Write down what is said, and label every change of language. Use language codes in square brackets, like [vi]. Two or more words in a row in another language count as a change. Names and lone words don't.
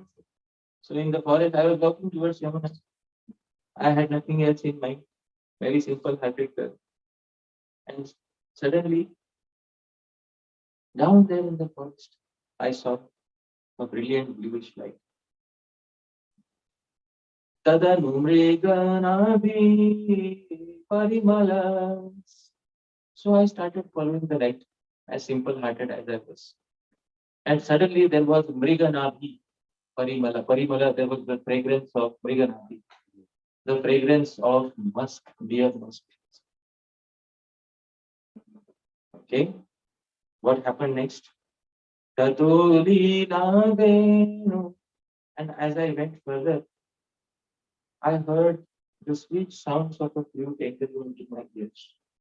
[en] So in the forest, I was walking towards Yamuna. I had nothing else in mind. Very simple hearted girl. And suddenly, down there in the forest, I saw a brilliant bluish light. [sa] Tadanu mriganabhi parimalas. [en] So I started following the light, as simple-hearted as I was. And suddenly there was [sa] mriganabhi parimala. [en] Parimala, there was the fragrance of mriganabhi, the fragrance of musk, deer musk. Okay, what happened next? [sa] Tatoli navenu. [en] And as I went further, I heard the sweet sounds of a flute entering into my ears.